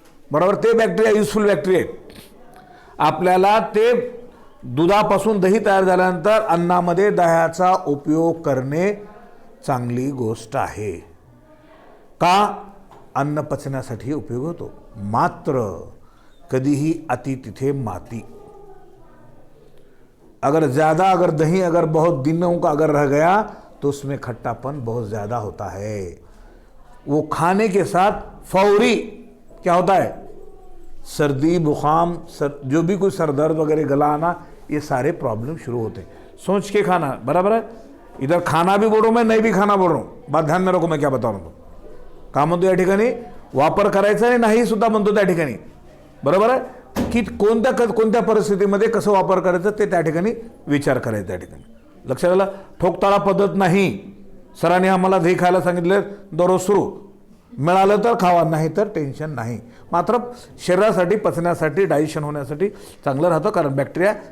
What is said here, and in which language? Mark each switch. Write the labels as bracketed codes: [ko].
[mr] बरोबर, ते bacteria useful bacteria आहेत. आपल्याला ते दुधापासून दही तयार झाल्यानंतर अन्नामध्ये दह्याचा उपयोग करणे चांगली गोष्ट आहे. का? अन्न पचण्यासाठी उपयोग होतो. मात्र कधीही अति तिथे माती. [hi] अगर दही अगर बहुत दिनों का अगर रह गया तो उसमें खट्टापन बहुत ज़्यादा होता है. वो खाने के साथ फौरी क्या होता है? सर्दी, बुखाम, जो भी कोई सर दर्द वगैरह, गला आना, ये सारे प्रॉब्लम शुरू होते हैं. सोच के खाना. बराबर है. इधर खाना भी बोल रहा हूँ मैं, नहीं भी खाना बोल रहा हूँ. बात ध्यान में रखो मैं क्या बता रहा हूँ. [mr] का म्हणतो या ठिकाणी? वापर करायचा आणि नाही सुद्धा म्हणतो त्या ठिकाणी. बरोबर आहे की कोणत्या परिस्थितीमध्ये कसं वापर करायचं ते त्या ठिकाणी विचार करायचा. त्या ठिकाणी लक्षात आलं? ठोकताळा पद्धत नाही. सरांनी आम्हाला दही खायला सांगितलं, दररोज सुरू, मिळालं तर खावा, नाही तर टेन्शन नाही. मात्र शरीरासाठी, पचण्यासाठी, डायजेशन होण्यासाठी चांगलं राहतं, कारण बॅक्टेरिया